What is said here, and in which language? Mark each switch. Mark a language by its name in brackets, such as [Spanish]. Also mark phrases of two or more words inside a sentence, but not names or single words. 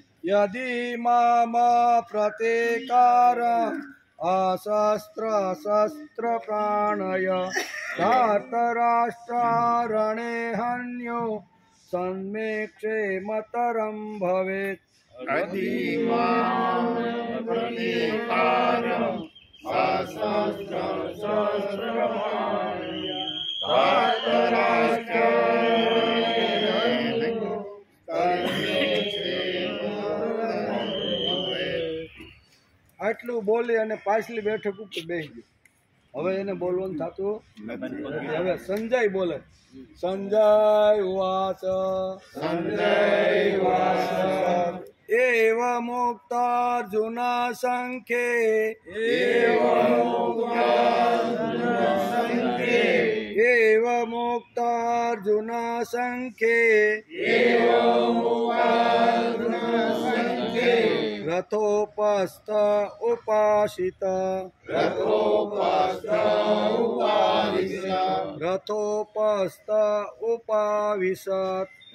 [Sanskrit] यदि माम प्रतीकारं अशस्त्र शस्त्र प्राणय धार्तराष्ट्रं रणे हन्यो तन्मे क्षेमतरं भवेत् यदि माम प्रतीकारं अशस्त्रं शस्त्र प्राणय धार्तराष्ट्रं [Gujarati] આટલું બોલી અને પાછલી બેઠક ઉપર બેસી ગયો. હવે એને બોલવાનું થતું નથી. હવે સંજય બોલે. [Sanskrit] संजय उवाच एव मुक्तार्जुन संख्ये एव मुक्तार्जुन संख्ये रथोपस्थ उपासित रथोपस्थ उपाविशत्